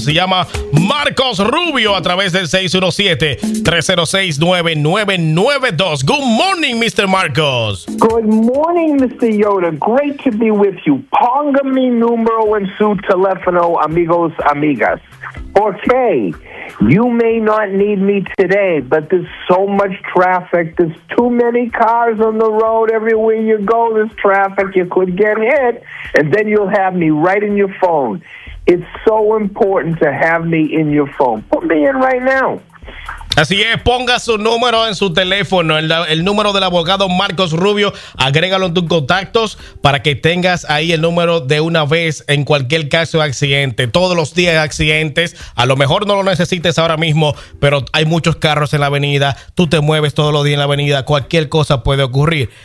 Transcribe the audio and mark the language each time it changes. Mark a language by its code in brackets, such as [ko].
[es] Se llama Marcos Rubio a través del 617-306-9992. [en] Good morning, Mr. Marcos. Good morning, Mr. Yoda. Great to be with you. Ponga mi número en su teléfono, amigos, amigas. Okay, you may not need me today, but there's so much traffic. There's too many cars on the road. Everywhere you go, there's traffic. You could get hit, and then you'll have me right in your phone. It's so important to have me in your phone. Put me in right now. [es] Así es, ponga su número en su teléfono, el número del abogado Marcos Rubio, agrégalo en tus contactos para que tengas ahí el número de una vez en cualquier caso de accidente. Todos los días accidentes, a lo mejor no lo necesites ahora mismo, pero hay muchos carros en la avenida, tú te mueves todos los días en la avenida, cualquier cosa puede ocurrir.